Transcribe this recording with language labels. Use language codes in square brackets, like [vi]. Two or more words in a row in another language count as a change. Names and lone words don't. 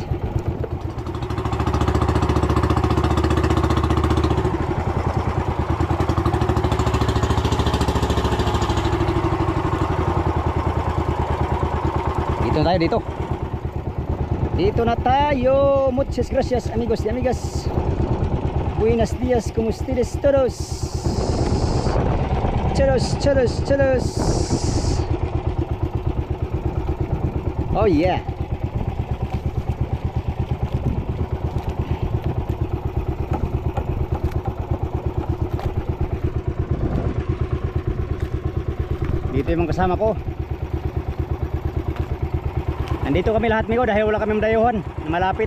[tl] Dito na tayo. [es] Muchas gracias amigos y amigas. Buenos días, como ustedes todos. [en] Cholos. Oh yeah. [tl] Dito yung mga kasama ko. Nandito kami lahat amigo dahil wala kami dayuhan na malapit.